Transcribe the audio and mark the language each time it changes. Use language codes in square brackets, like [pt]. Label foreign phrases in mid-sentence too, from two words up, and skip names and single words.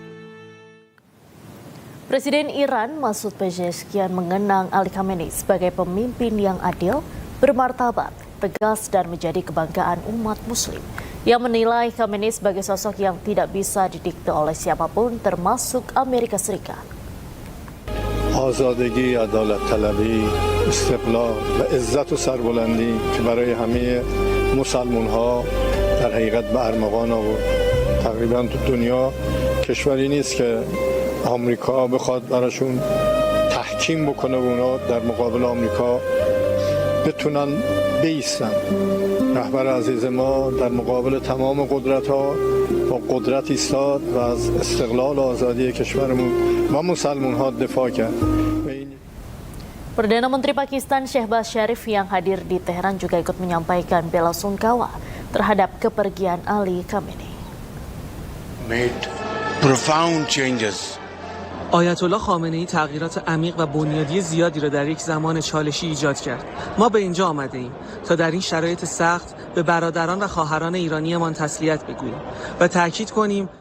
[id] Presiden Iran Masoud Pezeshkian mengenang Ali Khamenei sebagai pemimpin yang adil, bermartabat, tegas, dan menjadi kebanggaan umat Muslim. Ia menilai Khamenei sebagai sosok yang tidak bisa didikte oleh siapapun, termasuk Amerika Serikat. [fa] آزادگی، عدالت طلبی، استقلال و عزت و سربلندی که برای همه مسلمان‌ها در حقیقت به ارمغان آورد. تقریبا تو دنیا کشوری نیست که آمریکا بخواد براشون تحکیم بکنه و اونا در مقابل آمریکا بتونن بایستن. رهبر عزیز ما در مقابل تمام قدرت‌ها با قدرت ایستاد و از استقلال و آزادی کشورمون و مسلمان‌ها دفاع کرد. [id] Perdana Menteri Pakistan Shehbaz Sharif yang hadir di Teheran juga ikut menyampaikan bela sungkawa terhadap kepergian Ali Khamenei. [en] Made profound changes. [fa] آیت الله خامنه‌ای تغییرات عمیق و بنیادی زیادی را در یک زمان چالشی ایجاد کرد. ما به اینجا آمده ایم تا در این شرایط سخت به برادران و خواهران ایرانیمان تسلیت بگوییم و تأکید کنیم